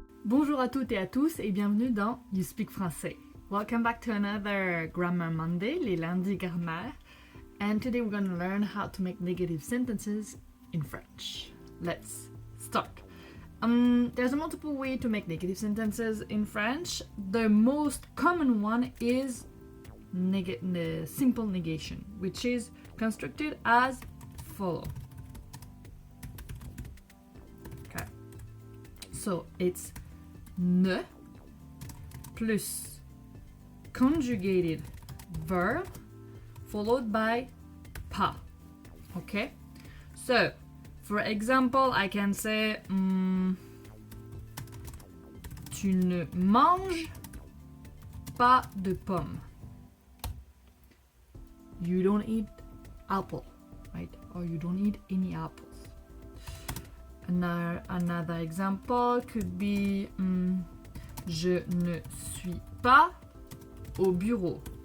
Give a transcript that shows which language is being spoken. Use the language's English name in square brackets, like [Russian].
[French] Bonjour à toutes et à tous et bienvenue dans You Speak Français. [English] Welcome back to another Grammar Monday, [French] les lundis Grammaire. [English] And today we're going to learn how to make negative sentences in French. Let's start. There's a multiple way to make negative sentences in French. The most common one is simple negation, which is constructed as follow. Okay. So it's ne plus conjugated verb followed by pas. Okay? So, for example, I can say [French] tu ne manges pas de pommes. [English] You don't eat apple, right? Or you don't eat any apples. Another example could be [French] je ne suis pas au bureau.